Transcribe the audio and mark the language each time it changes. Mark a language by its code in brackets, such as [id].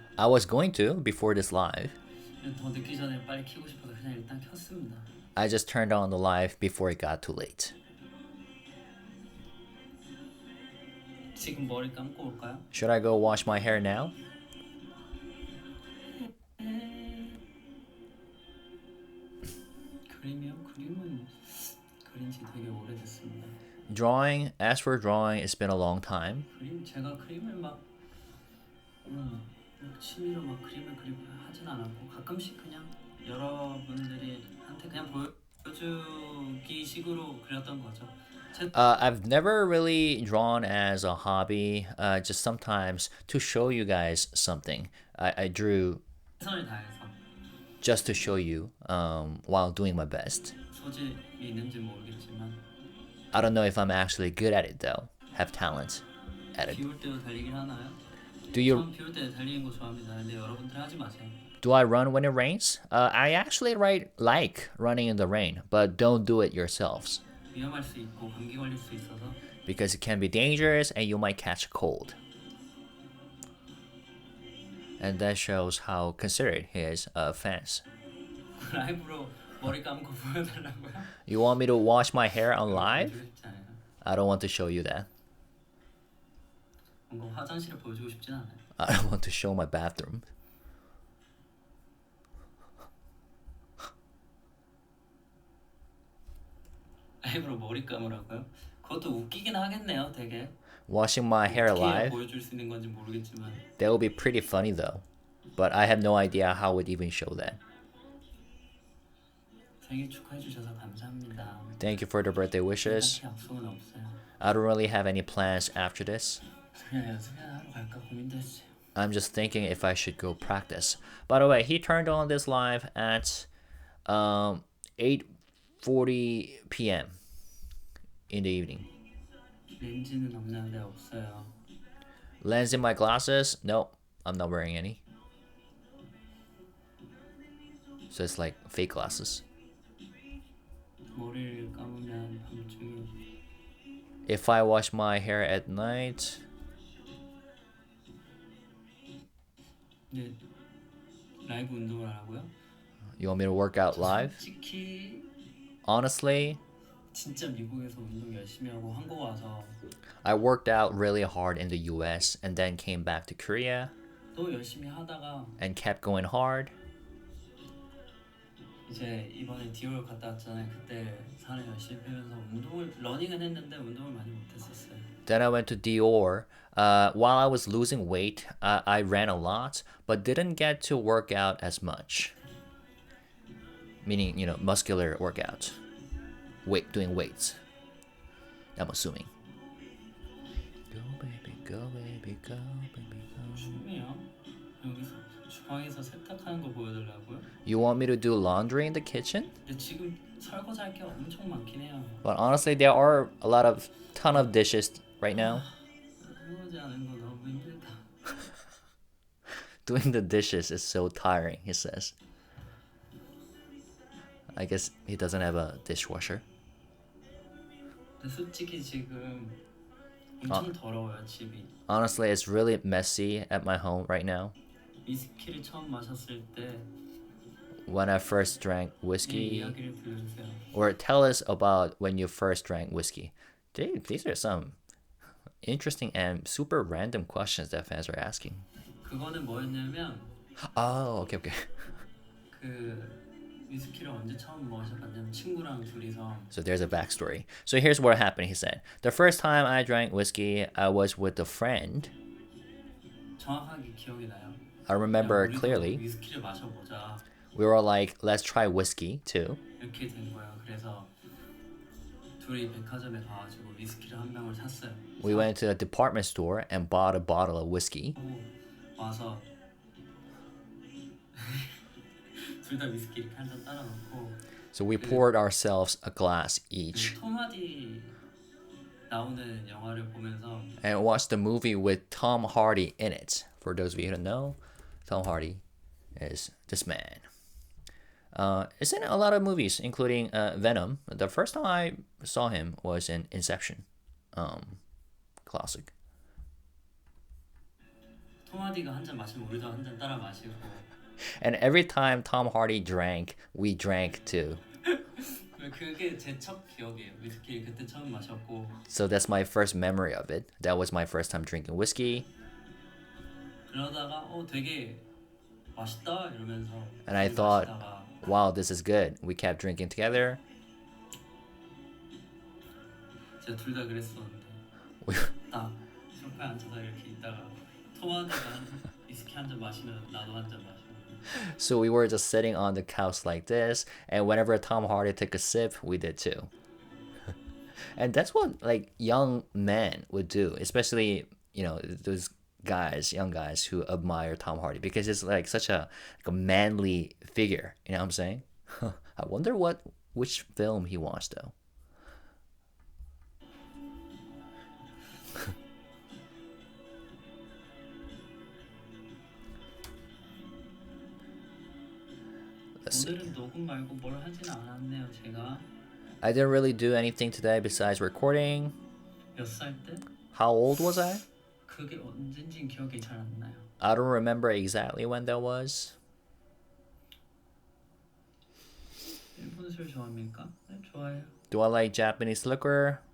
[en] I was going to before this live. [ko] 더 늦기 전에 빨리 켜고 싶어서 그냥 일단 켰습니다. [en] I just turned on the live before it got too late. [ko] 지금 머리 감고 올까요? [en] Should I go wash my hair now? [ko] 그림이요? 그림은 그린 지 되게 오래됐습니다. [en] Drawing, as for drawing, it's been a long time. [ko] 그림 제가 그림을 막 취미로 막 그림을 그리고 하진 않았고 가끔씩 그냥 여러분들이 한테 그냥 보여주기 식으로 그렸던 거죠. [en] I've never really drawn as a hobby, just sometimes to show you guys something. I drew [ko] 최선을 다해서 [en] just to show you while doing my best. [ko] 소질이 있는지 모르겠지만 [en] I don't know if I'm actually good at it though. Have talent at it. [ko] 비올 때도 달리긴 하나요? [en] Do you [ko] 전 비올 때 달리는 거 좋아합니다. 근데 여러분들 하지 마세요. [en] do I run when it rains? I actually like running in the rain, but don't do it yourselves [ko] 위험할 수 있고 감기 걸릴 수 있어서 [en] because it can be dangerous and you might catch a cold. And that shows how considerate he is of fans. [ko] 라이브로 머리 감고 보여달라고요? [en] You want me to wash my hair on live? [ko] 보여주고 싶지 않아요. [en] I don't want to show you that. [ko] 뭔가 화장실을 보여주고 싶진 않아요. [en] I don't want to show my bathroom. [ko] 라이브로 머리 감으라고요? 그것도 웃기긴 하겠네요, 되게. [en] Washing my hair [ko] 어떻게 [en] live? [ko] 보여줄 수 있는 건지 모르겠지만 [en] That would be pretty funny though. But I have no idea how would even show that. [ko] 생일 축하해 주셔서 감사합니다. [en] Thank you for the birthday wishes. [ko] 딱히 약속은 없어요. [en] I don't really have any plans after this. [ko] 그냥 연습이나 하러 갈까 고민도 했어요. [en] I'm just thinking if I should go practice. By the way, he turned on this live at 8:40 p.m. in the evening. [ko] 렌즈는 없는데 없어요. [en] Lens in my glasses? No, I'm not wearing any. So it's like fake glasses. [ko] 머리를 감으면 밤중에 [en] If I wash my hair at night, [ko] 네, 라이브 운동을 하라고요? [en] you want me to work out live? [ko] 솔직히 [en] Honestly, [ko] 진짜 미국에서 운동 열심히 하고 한국 와서 [en] I worked out really hard in the US and then came back to Korea [ko] 또 열심히 하다가 [en] and kept going hard. [ko] 이제 이번에 디올 갔다 왔잖아요. 그때 살을 열심히 빼면서 운동을 러닝은 했는데 운동을 많이 못했었어요. [en] Then I went to Dior. While I was losing weight, I ran a lot, but didn't get to work out as much. Meaning, muscular workout. Doing weights. I'm assuming. Go baby, go baby, go baby, go. [ko] 춤이요? 여기서 주방에서 세탁하는 거 보여달라고요? [en] You want me to do laundry in the kitchen? [ko] 근데 지금 설거지할 게 엄청 많긴 해요. [en] But honestly, there are a ton of dishes right now? [ko] 설거지 하는 거 너무 힘들다. [en] Doing the dishes is so tiring, he says. I guess he doesn't have a dishwasher. [ko] 근데 솔직히 지금 [en] Uh, [ko] 엄청 더러워요 집이. [en] honestly, it's really messy at my home right now. [ko] 위스키를 처음 마셨을 때 [en] When I first drank [ko] 이 [en] whiskey, [ko] 이야기를 들려주세요. [en] or tell us about when you first drank whiskey. Dude, these are some interesting and super random questions that fans are asking. [ko] 그거는 뭐였냐면 [en] Oh, okay, okay. [ko] 그 위스키를 언제 처음 마셔봤냐면 친구랑 둘이서 [en] So there's a backstory. So here's what happened, he said. The first time I drank whiskey, I was with a friend. [ko] 정확하게 기억이 나요. [en] I remember [ko] 우리도 [en] clearly. [ko] 위스키를 마셔보자 [en] We were like, let's try whiskey too. [ko] 이렇게 된 거예요. 그래서 둘이 백화점에 가가지고 위스키를 한 병을 샀어요. [en] We went to a department store and bought a bottle of whiskey. [ko] 와서 둘 다 위스키 이렇게 한 잔 따라 놓고 [en] So we poured ourselves a glass each [ko] 톰 하디 나오는 영화를 보면서 [en] and watched the movie with Tom Hardy in it. For those of you who don't know, Tom Hardy is this man. It's in a lot of movies, including Venom. The first time I saw him was in Inception. Classic. [ko] 톰 하디가 한 잔 마시면 우리도 한 잔 따라 마시고 [en] And every time Tom Hardy drank, we drank too. [ko] 그게 제 첫 기억이에요. 위스키 그때 처음 마셨고 [en] So that's my first memory of it. That was my first time drinking whiskey. [ko] 그러다가 되게 맛있다 이러면서 [en] And I thought, wow, this is good. We kept drinking together. [ko] 제가 둘 다 그랬었는데 딱 소파에 앉아서 이렇게 있다가 톰 하디가 위스키 한 잔 마시면 나도 한 잔 마시고 [en] So we were just sitting on the couch like this, and whenever Tom Hardy took a sip, we did too. And that's what like young men would do, especially those guys, young guys who admire Tom Hardy because it's like such a manly figure. You know what I'm saying? I wonder which film he watched though. Let's see. [ko] 오늘은 녹음 말고 뭘 하진 않았네요. 제가 [en] I didn't really do anything today besides recording. [ko] 몇 살 때? [en] How old was I? [ko] 그게 언젠진 기억이 잘 안 나요. [en] I don't remember exactly when that was. [ko] 일본 술 좋아합니까? 네, 좋아해요. [en] Do I like Japanese liquor?